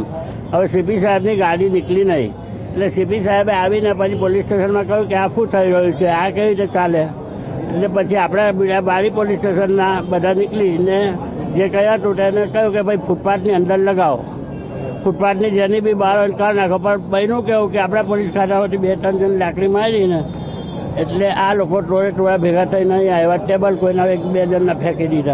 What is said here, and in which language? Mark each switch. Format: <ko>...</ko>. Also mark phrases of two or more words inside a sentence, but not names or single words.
<gu>हवे</gu> <hi>सीपी साहेब की गाड़ी निकली नहीं</hi> <gu>એટલે सीपी સાહેબે આવીને પછી પોલીસ સ્ટેશન માં कह્યું કે આ શું થઈ રહ્યું છે, આ કેવી રીતે ચાલે। એટલે પછી આપણે બારી પોલીસ સ્ટેશનના બધા નીકળીને જે કહ્યું હતું તેને કહ્યું કે ભાઈ ફૂટપાથની અંદર લગાવો, ફૂટપાથની જેની બી બહાર કરી નાખો। પણ બન્યું કેવું કે આપણા પોલીસ ખાતામાંથી 2-3 જણ લાકડી મારીને એટલે આ લોકો ટોળે ભેગા થઈને અહીં આવ્યા, ટેબલ કોઈના 1-2 જણના ફેંકી દીધા।</gu>